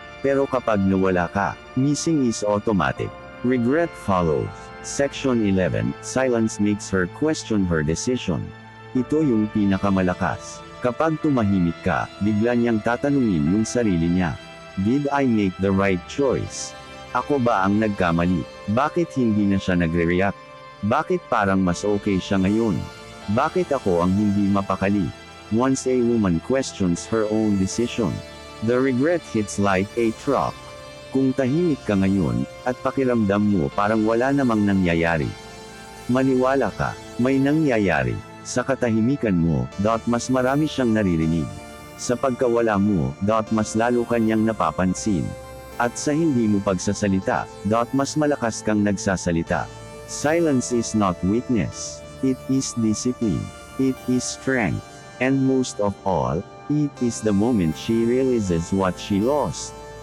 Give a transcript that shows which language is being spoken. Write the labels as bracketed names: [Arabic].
[Filipino] Pero kapag nawala ka, [English] missing is automatic. Regret follows. Section 11, Silence makes her question her decision. [Filipino] Ito yung pinakamalakas. Kapag tumahimik ka, bigla niyang tatanungin yung sarili niya. [English] Did I make the right choice? [Filipino] Ako ba ang nagkamali? Bakit hindi na siya nagre-react? Bakit parang mas okay siya ngayon? Bakit ako ang hindi mapakali? [English] Once a woman questions her own decision, the regret hits like a truck. [Filipino] Kung tahimik ka ngayon, at pakiramdam mo parang wala namang nangyayari. Maniwala ka, may nangyayari. Sa katahimikan mo, mas marami siyang naririnig. Sa pagkawala mo, mas lalo kanyang napapansin. At sa hindi mo pagsasalita, mas malakas kang nagsasalita. [English] Silence is not weakness. It is discipline. It is strength. And most of all, it is the moment she realizes what she lost.